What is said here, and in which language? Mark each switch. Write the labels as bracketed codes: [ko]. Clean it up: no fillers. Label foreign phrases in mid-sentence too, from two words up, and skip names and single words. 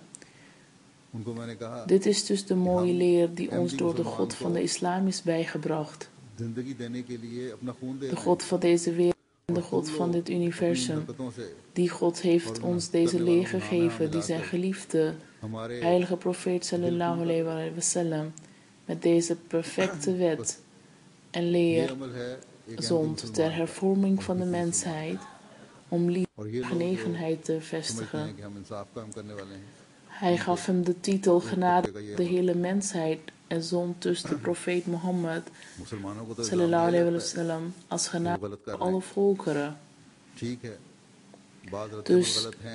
[nl] Dit is dus de mooie leer die ons door de God van de islam is bijgebracht. De God van deze wereld en de God van dit universum. Die God heeft ons deze leer gegeven die zijn geliefde, heilige profeet [ar] صلى الله عليه وسلم, [nl] met deze perfecte wet en leer zond ter hervorming van de mensheid om liefde en genegenheid te vestigen. Hij gaf hem de titel genade de hele mensheid en zond dus de profeet Mohammed [ar] صلى الله عليه وسلم [nl] als genade voor alle volkeren. Dus